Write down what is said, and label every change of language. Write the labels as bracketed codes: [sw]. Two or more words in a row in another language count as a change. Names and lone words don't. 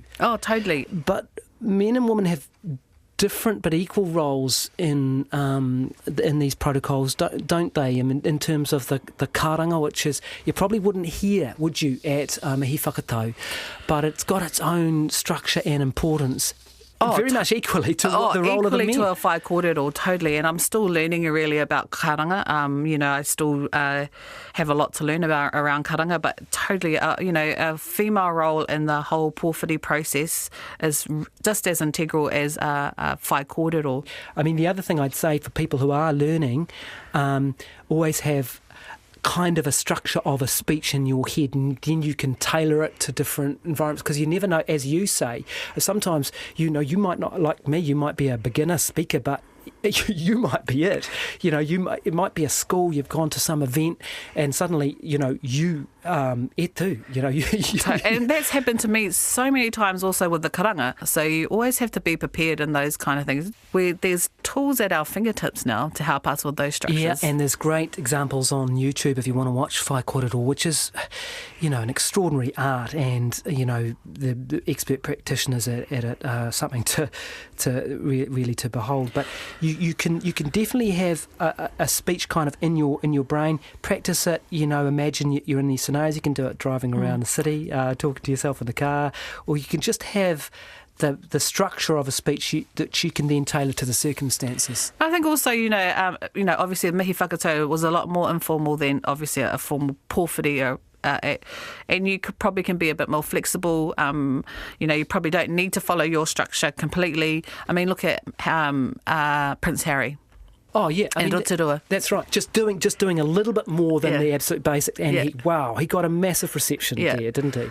[en] Oh, totally. But men and women have different but equal roles in these protocols, don't they? I mean, in terms of the karanga, which is, you probably wouldn't hear, would you, at [mi] mihi whakatau, [en] but it's got its own structure and importance. Very much equally to the role of the men. Equally to a [mi] whai kōrero, [en] totally. And I'm still learning really about karanga. I still have a lot to learn around karanga, but totally, a female role in the whole pōwhiri process is just as integral as a [mi] whai kōrero. [en] I mean, the other thing I'd say for people who are learning, always have kind of a structure of a speech in your head, and then you can tailor it to different environments, because you never know, as you say, sometimes you might not, like me, you might be a beginner speaker, but you might be it. It might be a school, you've gone to some event, and suddenly, it too. And that's happened to me so many times also with the karanga. So you always have to be prepared in those kind of things. There's tools at our fingertips now to help us with those structures. Yeah, and there's great examples on YouTube if you want to watch [mi] whai kōrero, [en] which is, an extraordinary art, and, the expert practitioners at it are something to really to behold. But you can definitely have a speech kind of in your brain. Practice it. Imagine you're in these scenarios. You can do it driving around the city, talking to yourself in the car, or you can just have the structure of a speech that you can then tailor to the circumstances. I think also, obviously [mi] mihi whakatau [en] was a lot more informal than obviously a formal pōwhiri. And you probably can be a bit more flexible. You probably don't need to follow your structure completely. I mean, look at Prince Harry. Oh yeah, and Rotorua. That's right. Just doing a little bit more than the absolute basic, and he got a massive reception there, didn't he?